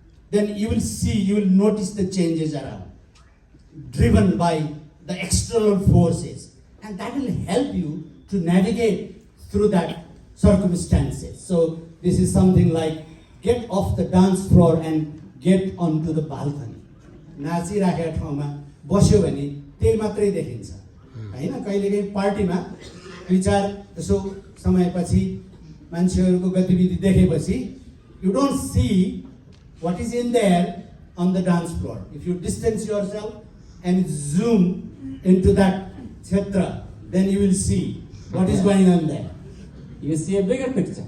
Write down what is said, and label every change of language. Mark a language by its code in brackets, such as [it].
[en] Then you will notice the changes around, driven by the external forces. And that will help you to navigate through that circumstances. So this is something like get off the dance floor and get onto the balcony. [ne] नाचिराखेको ठाउँमा बस्यो भने त्यही मात्रै देखिन्छ हैन कहिलेकाहीँ पार्टीमा 2-4 यसो समयपछि मान्छेहरूको गतिविधि देखेपछि [en] you don't see what is in there on the dance floor. If you distance yourself and zoom into that kshetra, then you will see what is going on there. You see a bigger picture.